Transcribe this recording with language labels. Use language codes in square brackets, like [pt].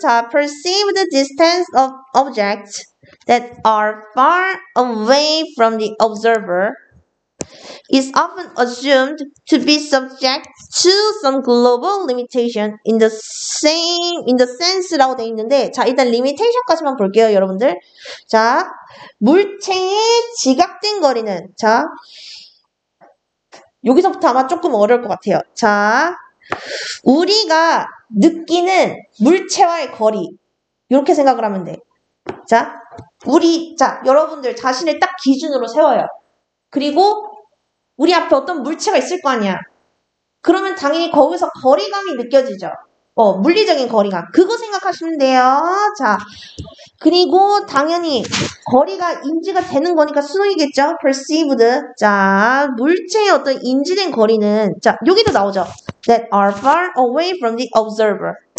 [en] 자, perceive the distance of objects that are far away from the observer is often assumed to be subject to some global limitation in the sense [ko] 라고 되어 있는데, [en] 자, [ko] 일단 limitation까지만 볼게요, 여러분들. 자, 물체의 지각된 거리는, 자, 여기서부터 아마 조금 어려울 것 같아요. 자, 우리가 느끼는 물체와의 거리, 이렇게 생각을 하면 돼. 자, 여러분들 자신을 딱 기준으로 세워요. 그리고 우리 앞에 어떤 물체가 있을 거 아니야. 그러면 당연히 거기서 거리감이 느껴지죠. 물리적인 거리감. 그거 생각하시면 돼요. 자, 그리고 당연히 거리가 인지가 되는 거니까 수능이겠죠. [en] perceived. [ko] 자, 물체의 어떤 인지된 거리는, 자, 여기도 나오죠. [en] that are far away from the observer.